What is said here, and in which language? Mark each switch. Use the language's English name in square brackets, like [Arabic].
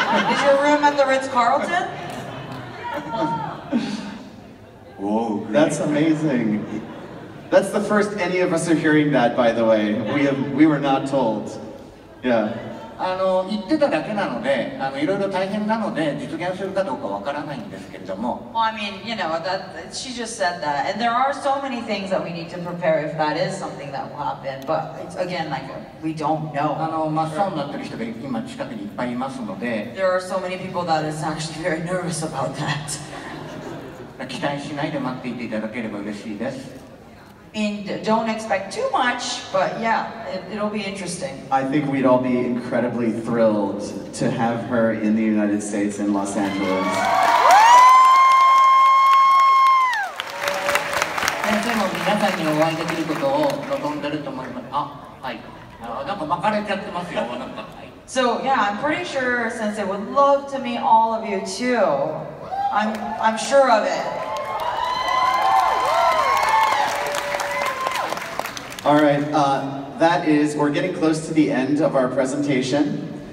[English] is your room at the Ritz-Carlton? Whoa, that's amazing. That's the first any of us are hearing that, by the way. We were not told. Yeah. [Japanese] 言ってただけなのでいろいろ大変なので実現するかどうかわからないんですけれども [English] Well, I mean, you know, that she just said that, and there are so many things that we need to prepare if that is something that will happen. But it's, again, like we don't know. [Japanese] 真っ青になってる人が今近くにいっぱいいますので [English] There are so many people that is actually very nervous about that. [Japanese] 期待しないで待っていていただければ嬉しいです [English] And don't expect too much, but yeah, it'll be interesting. I think we'd all be incredibly thrilled to have her in the United States in Los Angeles. [Japanese] 先生も皆さんにお会いできることを望んでると思います。はいなんか巻かれちゃってますよなんか、はい [English] So yeah, I'm pretty sure Sensei would love to meet all of you too. I'm sure of it. All right, we're getting close to the end of our presentation.